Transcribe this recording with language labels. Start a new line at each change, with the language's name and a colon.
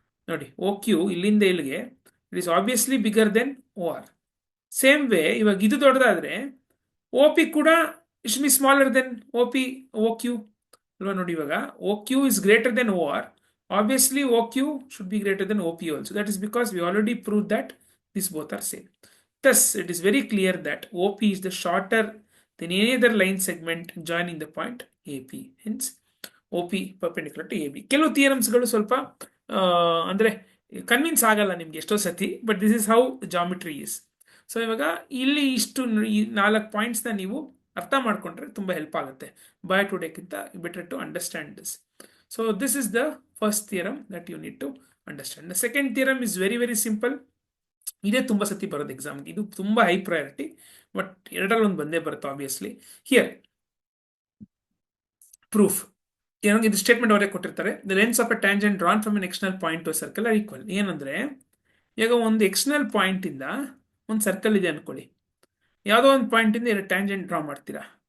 English: ನೋಡಿ, O Q
Kannada: ಇಲ್ಲಿಂದ ಇಲ್ಲಿಗೆ
English: It is obviously bigger than O R. Same way
Kannada: ಇವಾಗ ಇದು ದೊಡ್ಡದಾದ್ರೆ
English: O P ಕೂಡ it should be smaller than O P O Q ಅಲ್ವಾ?
Kannada: ನೋಡಿ, ಇವಾಗ
English: O Q is greater than O R, obviously OQ should be greater than OP also. That is because we already proved that these both are same. Thus, it is very clear that OP is the shorter than any other line segment joining the point AP. Hence, OP perpendicular to AB.
Kannada: ಕೆಲವು ಥಿಯರಮ್ಸ್ಗಳು ಸ್ವಲ್ಪ ಅಂದರೆ convince ಆಗಲ್ಲ ನಿಮ್ಗೆ ಎಷ್ಟೋ ಸತಿ,
English: But this is how geometry is.
Kannada: So ಇವಾಗ ಇಲ್ಲಿ ಇಷ್ಟು ಈ 4 ಪಾಯಿಂಟ್ಸ್ನ ನೀವು ಅರ್ಥ ಮಾಡ್ಕೊಂಡ್ರೆ ತುಂಬ ಹೆಲ್ಪ್ ಆಗುತ್ತೆ.
English: By ಟುಡೇಕ್ಕಿಂತ better to understand this. So this is the first theorem that you need to understand. The second theorem is very very simple.
Kannada: ಇದೇ ತುಂಬ ಸತಿ ಬರೋದು ಎಕ್ಸಾಮ್ಗೆ, ಇದು ತುಂಬ ಹೈ ಪ್ರಯಾರಿಟಿ, ಬಟ್ ಎರಡರಲ್ಲಿ ಒಂದು ಬಂದೇ ಬರುತ್ತೆ ಆಬ್ವಿಯಸ್ಲಿ.
English: here proof
Kannada: ಏನೋ, ಇದು ಸ್ಟೇಟ್ಮೆಂಟ್ ಅವರೇ ಕೊಟ್ಟಿರ್ತಾರೆ.
English: The lengths of a tangent drawn from an external point to circle are equal.
Kannada: ಏನಂದ್ರೆ ಈಗ ಒಂದು ಎಕ್ಸ್ಟರ್ನಲ್ ಪಾಯಿಂಟಿಂದ ಒಂದು ಸರ್ಕಲ್ ಇದೆ ಅಂದ್ಕೊಳ್ಳಿ, ಯಾವುದೋ ಒಂದು ಪಾಯಿಂಟಿಂದ ಎರಡು ಟ್ಯಾಂಜೆಂಟ್ ಡ್ರಾ ಮಾಡ್ತೀರಾ.